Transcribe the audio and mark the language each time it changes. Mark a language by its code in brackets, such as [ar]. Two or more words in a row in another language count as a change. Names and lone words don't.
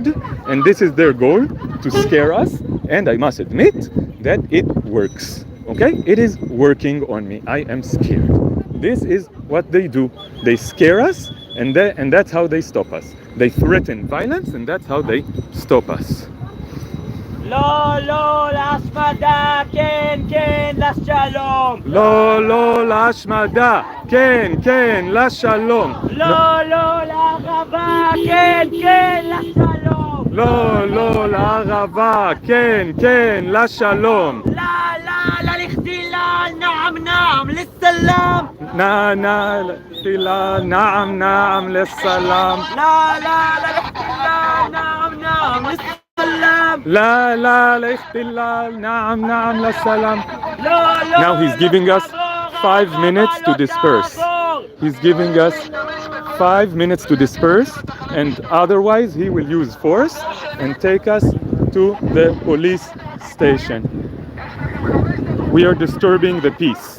[en] And this is their goal, to scare us. And I must admit that it works. Okay? It is working on me. I am scared. This is what they do. They scare us, and that's how they stop us. They threaten violence, and that's how they stop us. [he] לא, לא להשמדה, כן, כן לשלום. לא, לא להשמדה, כן, כן לשלום. לא, לא לערבה, כן, כן לשלום. לא, לא לערבה, כן, כן לשלום. [ar] لا لا لا الاختلال نعم نعم للسلام. نعم نعم للسلام. لا لا لا الاختلال نعم نعم للسلام. لا لا الاختلال نعم نعم للسلام. لا لا. [en] Now he's giving us 5 minutes to disperse. He's giving us 5 minutes to disperse, and otherwise he will use force and take us to the police station. We are disturbing the peace.